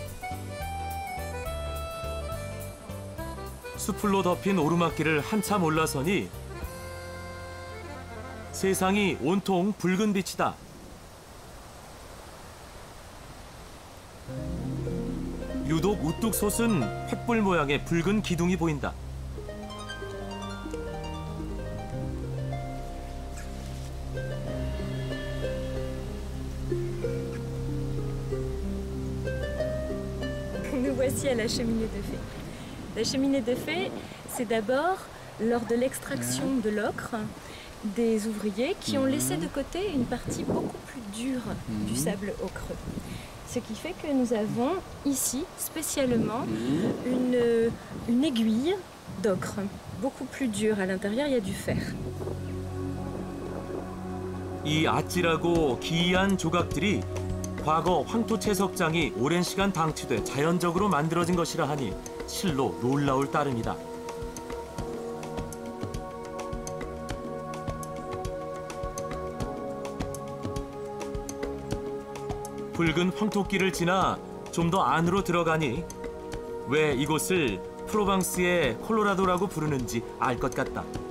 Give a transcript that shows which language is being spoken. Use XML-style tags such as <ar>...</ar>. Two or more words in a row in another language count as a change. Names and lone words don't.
<ko>수풀로 덮인 오르막길을 한참 올라서니 세상이 온통 붉은 빛이다. 유독 우뚝 솟은 횃불 모양의 붉은 기둥이 보인다.</ko> <fr>Nous voici à la cheminée de fée. La cheminée de fée, c'est d'abord lors de l'extraction de l'ocre des ouvriers qui ont laissé de côté une partie beaucoup plus dure du sable ocreux. Ce qui fait que nous avons ici spécialement une aiguille d'ocre, beaucoup plus dure. À l'intérieur, il y a du fer.</fr> <ko>이 아찔하고 기이한 조각들이 과거 황토 채석장이 오랜 시간 방치돼 자연적으로 만들어진 것이라 하니 실로 놀라울 따름이다. 붉은 황토길을 지나 좀 더 안으로 들어가니 왜 이곳을 프로방스의 콜로라도라고 부르는지 알 것 같다.</ko>